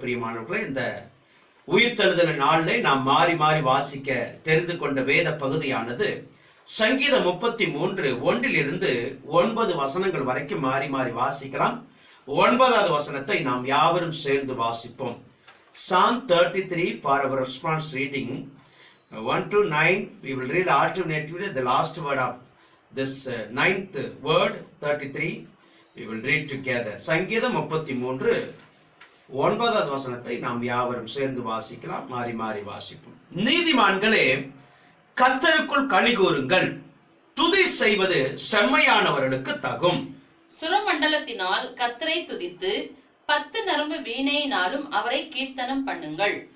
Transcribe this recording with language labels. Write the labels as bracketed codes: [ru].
[ta] பிரியமானவர்களே, இந்த உயிர்த்தெழுதல் நாளிலே நாம் மாறி மாறி வாசிக்க தெரிந்து கொண்ட வேத பகுதியானது சங்கீதம் 33 1 9 வசனங்கள் வரைக்கும் மாறி மாறி வாசிக்கலாம். 9வது வசனத்தை நாம் யாவரும் சேர்ந்து வாசிப்போம். [en] Psalm 33 for our response reading 1 to 9. We will read alternatively the last word of this ninth word 33. We will read together. [ta] சங்கீதம் 33 9வது வசனத்தை நாம் யாவரும் சேர்ந்து வாசிக்கலாம். மாறி மாறி வாசிப்போம். நீதிமான்களே, கர்த்தருக்குள் களிகூருங்கள், துதி செய்வது செம்மையானவர்களுக்கு தகும். சுரமண்டலத்தினால் கர்த்தரை துதித்து 10 நரம்பு வீணையினாலும் அவரை கீர்த்தனம் பண்ணுங்கள்.